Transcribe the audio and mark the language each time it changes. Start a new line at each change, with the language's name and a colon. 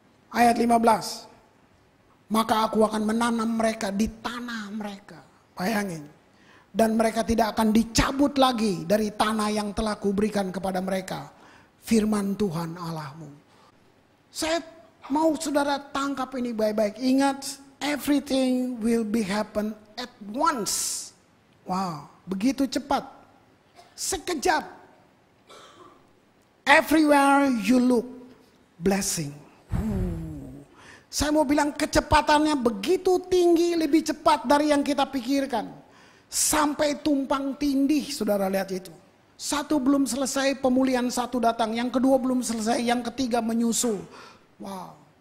Indonesian: Ayat 15. Maka aku akan menanam mereka di tanah mereka. Bayangin. Dan mereka tidak akan dicabut lagi dari tanah yang telah kuberikan kepada mereka. Firman Tuhan Allahmu. Saya mau saudara tangkap ini baik-baik. Ingat,
English: everything will be happen at once.
Indonesian: Wow, begitu cepat. Sekejap.
English: Everywhere you look, blessing.
Indonesian: Saya mau bilang kecepatannya begitu tinggi, lebih cepat dari yang kita pikirkan. Sampai tumpang tindih, saudara lihat itu. Satu belum selesai, pemulihan satu datang. Yang kedua belum selesai, yang ketiga menyusul. Wow.